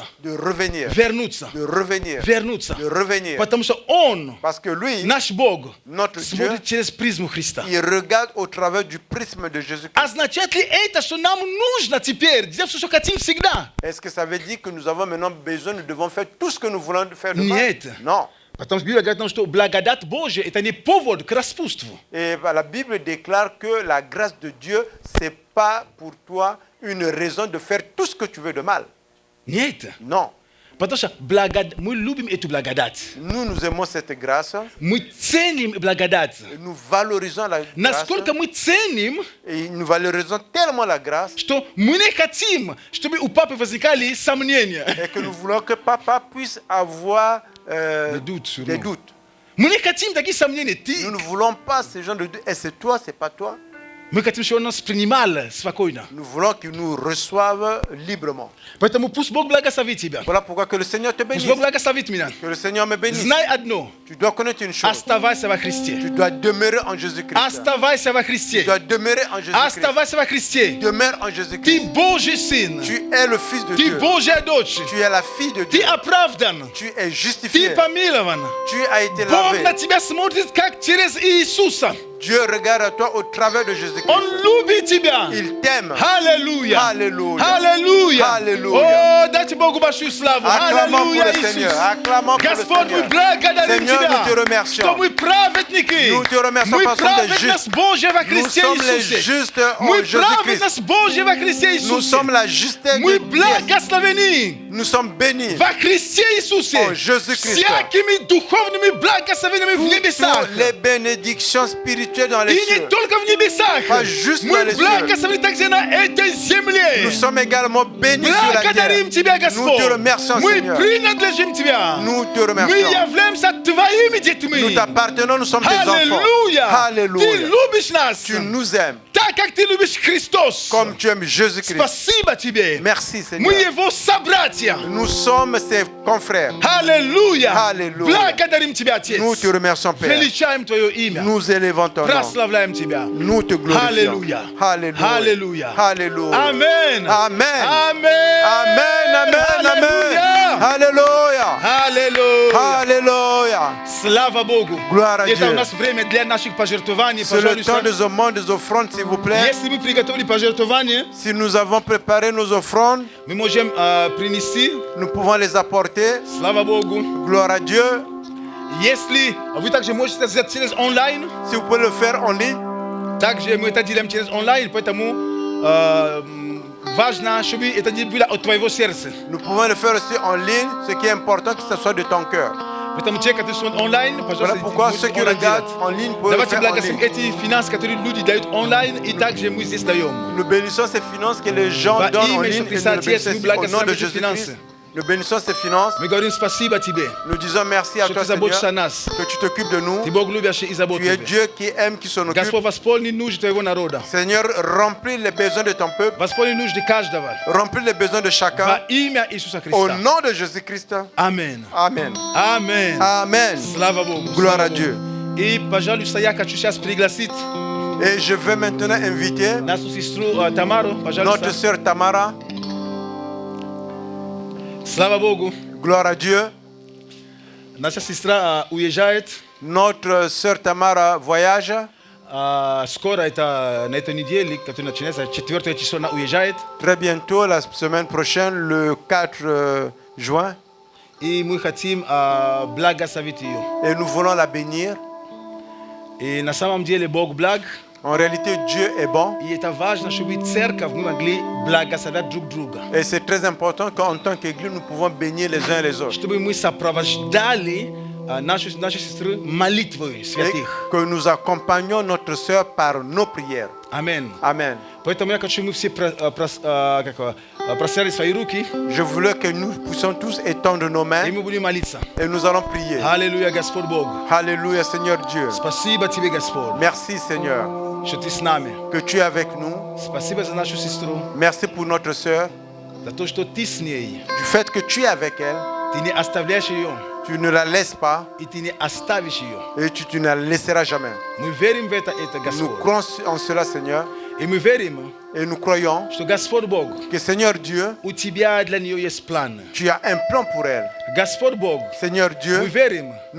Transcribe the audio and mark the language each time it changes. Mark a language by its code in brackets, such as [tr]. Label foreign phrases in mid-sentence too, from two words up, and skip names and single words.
[fr] de revenir, [ru] вернуться, [fr] de revenir, [ru] вернуться. [fr] de revenir. [ru] Потому что Он, [fr] Parce que lui, [ru] наш Бог, [fr] notre Dieu, [ru] смотрит через призму Христа. [fr] il regarde au travers du prisme de Jésus-Christ. [ru] Означает ли это, что нам нужно теперь делать все, что хотим всегда? [fr] Est-ce que ça veut dire que nous avons maintenant besoin, nous devons faire tout ce que nous voulons faire de mal? [ru] Нет. [fr] Non. [ru] Потому что Библия говорит нам, что благодать Божья – это не повод к распутству. [fr] Et la Bible déclare que la grâce de Dieu, ce n'est pas pour toi une raison de faire tout ce que tu veux de mal. [ru] Нет. [fr] Non. [ru] Потому что мы любим эту благодать. [fr] Nous aimons cette grâce, [ru] Мы ценим благодать. [fr] nous valorisons la grâce, [ru] Насколько мы ценим, [fr] et nous valorisons tellement la grâce, [ru] что мы не хотим, чтобы у папы возникали сомнения. [fr] et que nous voulons que papa puisse avoir Des doutes sur des nous. doutes. [ru] Мы не хотим таких сомнений. [fr] Nous ne voulons pas ce genre de doutes. Et c'est toi, c'est pas toi. [ru] Мы хотим, чтобы он нас принимал спокойно. [fr] Nous voulons qu'il nous reçoive librement. [ru] Поэтому пусть Бог благословит тебя. [fr] Voilà pourquoi que le Seigneur te [ru] Пусть [fr] bénisse. [ru] Бог благословит меня. [fr] Que le Seigneur me bénisse. [ru] Знай одно. [fr] Tu dois connaître une chose. [ru] Оставайся во Христе. [fr] Tu dois demeurer en Jésus-Christ. [ru] Оставайся во [fr] Tu [ru] Христе. [fr] dois demeurer en Jésus-Christ. [ru] Оставайся во Христе. [fr] Demeure en [ru] Ты [fr] Jésus-Christ. [ru] Божий сын. [fr] Tu es le Fils de [ru] Ты [fr] Dieu. [ru] Божья дочь. [fr] Tu es la fille de [ru] Ты [fr] Dieu. [ru] оправдан. [fr] Tu es [ru] Ты [fr] justifié. [ru] помилован. [fr] Tu as été [ru] Бог [fr] lavé. [ru] на тебя смотрит, как через Иисуса. [fr] Dieu regarde à toi au travers de Jésus-Christ. [ru] Он любит тебя. [fr] Il t'aime. [ru] Аллилуйя. Аллилуйя. Аллилуйя. Аллилуйя. О, дайте Богу большую славу. [fr] Acclamons pour [ru] Аллилуйя, [fr] le [ru] Иисус. [fr] Seigneur. Acclamons pour le [ru] Господь, мы [fr] Seigneur. [ru] благодарим [fr] Seigneur, [ru] Тебя, [fr] nous te remercions. [ru] что мы праведники. [fr] Nous te remercions [ru] Мы [fr] parce qu'on est [ru] праведность [fr] justes. [ru] Божья во [fr] Nous [ru] Христе [fr] sommes les [ru] Иисусе. [fr] justes en [ru] Мы [fr] Jésus-Christ. [ru] праведность Божья во Христе [fr] Nous [ru] Иисусе. [fr] sommes la justesse [ru] Мы [fr] de Dieu. [ru] благословены [fr] Nous sommes bénis. [ru] во Христе Иисусе. О, [fr] Jésus-Christ. [ru] Всякими духовными благословениями в небесах. [fr] Toutes les bénédictions spirituelles dans [ru] И [fr] les [ru] не [fr] cieux. [ru] только в небесах. [fr] Pas juste dans [ru] Мы [fr] les cieux. [ru] благословены также на этой земле. [fr] Nous sommes également bénis sur la terre. [ru] Благодарим Тебя, [fr] Nous [ru] Господь. [fr] te remercions, [ru] Мы [fr] Seigneur. [ru] принадлежим Тебя. [fr] Nous te [ru] Мы [fr] remercions. [ru] являемся Твоими детьми. [fr] Nous t'appartenons, nous sommes tes enfants. [ru] Аллилуйя. Ты [fr] Alléluia. [ru] любишь нас. [fr] Tu nous aimes [ru] Так, как Ты любишь Христос. [fr] comme tu aimes Jésus-Christ. [ru] Спасибо Тебе. [fr] Merci, [ru] Мы [fr] Seigneur. [ru] Его собратья. [fr] Nous sommes ses confrères. [ru] Аллилуйя. Аллилуйя. Благодарим Тебя, Отец. [fr] Nous te remercions, Père. [ru] Величаем Твое имя. [fr] Nous élevons ton nom. [ru] Прославляем Тебя. [fr] Nous te glorifions. Alléluia. Alléluia. Alléluia. Alléluia. Amen. Amen. Amen. Amen, amen, amen. [ru] Аллилуйя. [fr] Alléluia. [ru] Аллилуйя. [fr] Alléluia. [ru] Слава Богу. [fr] Gloire à [ru] Это [fr] Dieu. [ru] у нас время для наших пожертвований. [fr] C'est le temps [ru] Пожалуйста. [fr] des offrandes, des offrandes, s'il vous plaît. [ru] Если мы приготовили пожертвования, [fr] Si nous avons préparé nos offrandes, [ru] мы можем принести. [fr] nous pouvons les apporter. [ru] Слава Богу. [fr] Gloire à Dieu. [ru] Если вы также можете это сделать через онлайн, [fr] Si vous pouvez le faire en ligne, [ru] также мы это делаем через онлайн, поэтому важно, чтобы это не было от твоего сердца. [fr] nous pouvons le faire aussi en ligne. Ce qui est important, que ce soit de ton cœur. [ru] Потому те, которые [fr] sont online, Voilà [ru] пожалуйста, [fr] pourquoi [ru] идите [fr] ceux qui [ru] online [fr] regardent [ru] делать. [fr] en ligne peuvent [ru] Давайте [fr] faire en [ru] благословим [fr] ligne. [ru] эти финансы, которые люди дают онлайн, и также мы здесь даем. [fr] Nous bénissons ces finances que les gens [ru] Во [fr] donnent en [ru] имя [fr] ligne [ru] Иисуса [fr] et nous [ru] Христа, [fr] le [ru] Отец, [fr] bénissons [ru] мы [fr] ici. Au nom [ru] благословим [fr] de [ru] эти [fr] Jésus-Christ. [ru] финансы. [fr] Nous bénissons ces finances. [ru] Мы говорим спасибо Тебе, [fr] Nous disons merci à [ru] что [fr] toi, [ru] Ты заботишься о [fr] Seigneur, [ru] нас. [fr] que tu t'occupes de nous. [ru] Ты Бог любящий и [fr] Tu es [ru] заботливый. [fr] Dieu qui aime, qui s'en occupe. [ru] Господь, восполни нужды Твоего народа. [fr] Seigneur, remplis les besoins de ton peuple. [ru] Восполни нужды каждого. [fr] Remplis les besoins de [ru] Во [fr] chacun. [ru] имя Иисуса [fr] Au [ru] Христа. [fr] nom de Jésus-Christ. [ru] Амен. [fr] Amen. [ru] Амен. [fr] Amen. [ru] Слава Богу. [fr] Gloire [ru] слава [fr] à [ru] Богу. [fr] Dieu. [ru] И, пожалуйста, я хочу сейчас пригласить [fr] Et je vais maintenant inviter [ru] нашу сестру Тамару, [fr] notre [ru] пожалуйста. [fr] sœur Tamara. [ru] Слава Богу. [fr] Gloire à Dieu. [ru] Наша сестра уезжает. [fr] Notre sœur Tamara voyage. [ru] Скоро, это на этой неделе, которая начинается, 4 число, она уезжает. [fr] Très bientôt, la semaine prochaine, le 4 juin. [ru] И мы хотим благословить ее. [fr] Et nous voulons la bénir. [ru] И на самом деле Бог благ. [fr] En réalité, Dieu est bon. [ru] И это важно, чтобы церковь мы могли благословлять друг друга. [fr] Et c'est très important qu'en tant qu'Église, nous pouvons bénir les uns les autres. [ru] Чтобы мы сопровождали наши сестры молитвой [fr] Et [ru] святых. [fr] que nous accompagnions notre sœur par nos prières. [ru] Амен. [fr] Amen. [ru] Поэтому я хочу, мы все простерли свои руки, [fr] Je voulais que nous puissions tous étendre nos [ru] и [fr] mains [ru] мы будем молиться. [fr] et nous allons prier. [ru] Аллилуйя, Господь Бог. [fr] Alléluia, Seigneur Dieu. [ru] Спасибо Тебе, Господь, [fr] Merci, Seigneur, [ru] что Ты с нами. [fr] que tu es avec nous. [ru] Спасибо за нашу сестру, [fr] Merci pour notre sœur, [ru] за то, что Ты с ней. [fr] du fait que tu es avec elle. [ru] Ты не оставляешь ее, [fr] Tu ne la laisses pas [ru] и Ты не оставишь ее. [fr] et tu ne la laisseras jamais. [ru] Мы верим в это, [fr] Nous [ru] Господь. [fr] croyons en cela, Seigneur, [ru] И мы верим, [fr] et nous croyons [ru] что Господь Бог, [fr] que, Seigneur Dieu, [ru] у Тебя для нее есть план. [fr] tu as un plan pour elle. [ru] Господь Бог, [fr] Seigneur [ru] мы [fr] Dieu, [ru] верим, [fr] nous